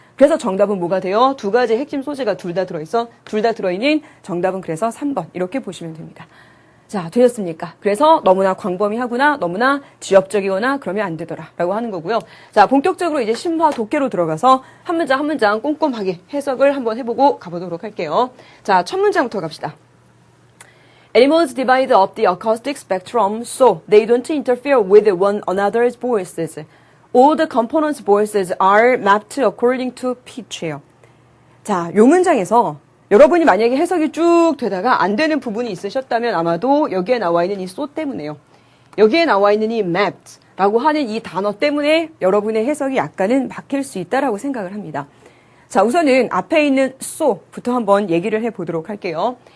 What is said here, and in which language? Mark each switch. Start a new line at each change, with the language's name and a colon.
Korean: 그래서 정답은 뭐가 돼요? 두 가지 핵심 소재가 둘 다 들어있는 정답은 그래서 3번. 이렇게 보시면 됩니다. 자, 되셨습니까? 그래서 너무나 광범위하구나, 너무나 지엽적이거나 그러면 안 되더라 라고 하는 거고요. 자, 본격적으로 이제 심화 독해로 들어가서 한 문장 한 문장 꼼꼼하게 해석을 한번 해보고 가보도록 할게요. 자, 첫 문장부터 갑시다.
English: Animals divide up the acoustic spectrum so they don't interfere with one another's voices. All the components' voices are mapped according to pitch
Korean: 예요. 자, 요 문장에서 여러분이 만약에 해석이 쭉 되다가 안 되는 부분이 있으셨다면 아마도 여기에 나와 있는 이 so 때문에요. 여기에 나와 있는 이 mapped라고 하는 이 단어 때문에 여러분의 해석이 약간은 막힐 수 있다라고 생각을 합니다. 자, 우선은 앞에 있는 so부터 한번 얘기를 해보도록 할게요.